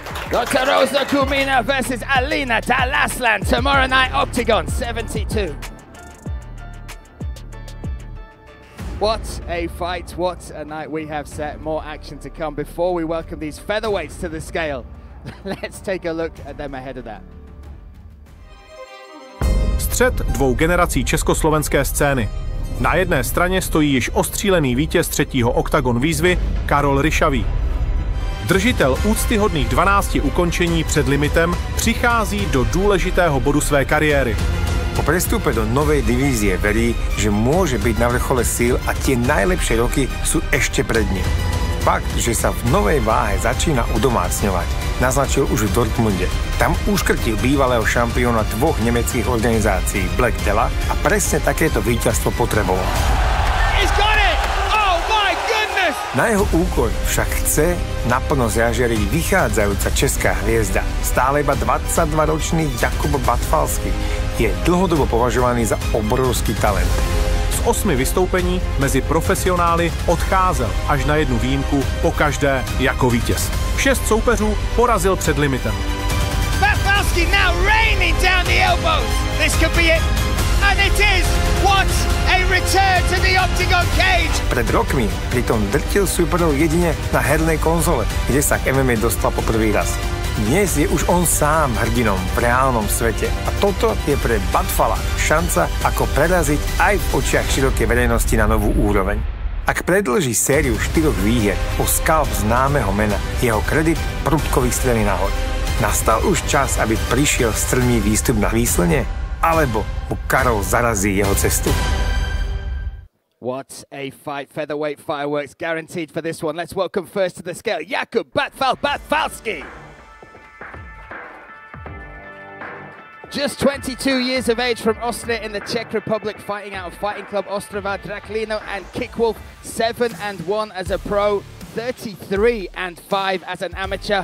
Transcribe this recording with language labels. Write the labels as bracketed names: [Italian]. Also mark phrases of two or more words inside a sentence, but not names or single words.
[English] Rosa Kumina versus Alina Dalaslan tomorrow night, Oktagon 72. What a fight, what a night we have set. More action to come before we welcome these featherweights to the scale. Let's take a look at them ahead of that. [Czech] Střet dvou generací československé scény. Na jedné straně stojí již ostřílený vítěz třetího Oktagon výzvy Karol Ryšavý. Držitel úctyhodných 12 ukončení před limitem přichází do důležitého bodu své kariéry. [Slovak] Po prestupe do novej divízie verí, že môže byť na vrchole síl a tie najlepšie roky sú ešte pred ním. Fakt, že sa v novej váhe začína udomácňovať, naznačil už v Dortmunde. Tam uškrtil bývalého šampióna dvoch nemeckých organizácií Black Della a presne takéto víťazstvo potreboval. Na jeho úkor však chce naplno zjažeriť vychádzajúca česká hviezda. Stále iba 22-ročný Jakub Batfalský je dlhodobo považovaný za obrovský talent. [Czech] Z 8 vystoupení mezi profesionály odcházel až na jednu výjimku pokaždé jako vítěz. 6 soupeřů porazil před limitem. [English] Batfalský now raining down the elbows. This could be it. And it is! What a return to the Oktagon cage! [Slovak] Pred rokmi pritom drtil súperov jedine na hernej konzole, kde sa k MMA dostal po prvý raz. Dnes je už on sám hrdinom v reálnom svete a toto je pre Batfala šanca, ako preraziť aj v očiach širokej verejnosti na novú úroveň. Ak predĺží sériu 4 výhier o skalp známeho mena, jeho kredit prudko vystrelí nahor. Nastal už čas, aby prišiel strmý výstup na výslne? Alebo mu Karol zarazí jeho cestu. [English] What a fight. Featherweight fireworks guaranteed for this one. Let's welcome first to the scale, Jakub Batfalský. Just 22 years of age from Ostria in the Czech Republic, fighting out of Fighting Club Ostrava, Draklino and Kickwolf, 7-1 as a pro, 33-5 as an amateur.